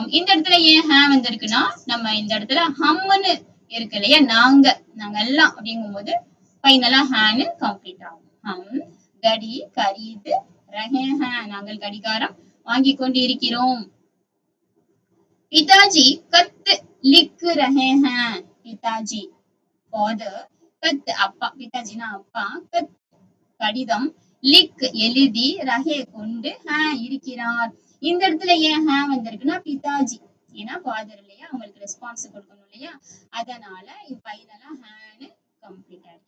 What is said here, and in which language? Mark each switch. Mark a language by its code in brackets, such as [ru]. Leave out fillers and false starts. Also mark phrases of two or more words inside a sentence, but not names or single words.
[ta] இந்த இடத்துல ஏன் ஹே வந்திருக்குன்னா, நம்ம இந்த இடத்துல ஹம்னு இருக்கு இல்லையா, நாங்க எல்லாம் அப்படிங்கும் போது ஃபைனலா ஹேன்னு கம்ப்ளீட் ஆகும். [hi] हम घड़ी खरीद रहे हैं [ta] நாங்கள் கடிகாரம் வாங்கி கொண்டு இருக்கிறோம். [hi] पिताजी खत लिख रहे हैं. [ta] पिताजी father, खत அப்பா, पिताजीனா அப்பா, खत கடிதம், லிக் எழுதி, ரஹே கொண்டு, இருக்கிறார். இந்த இடத்துல ஏன் ஹே வந்திருக்குன்னா பிதாஜி, ஏன்னா ஃபாதர் இல்லையா, அவங்களுக்கு ரெஸ்பான்ஸ் கொடுக்கணும் இல்லையா, அதனால இது ஃபைனலா ஹேன்னு கம்ப்ளீட் ஆயிருக்கு.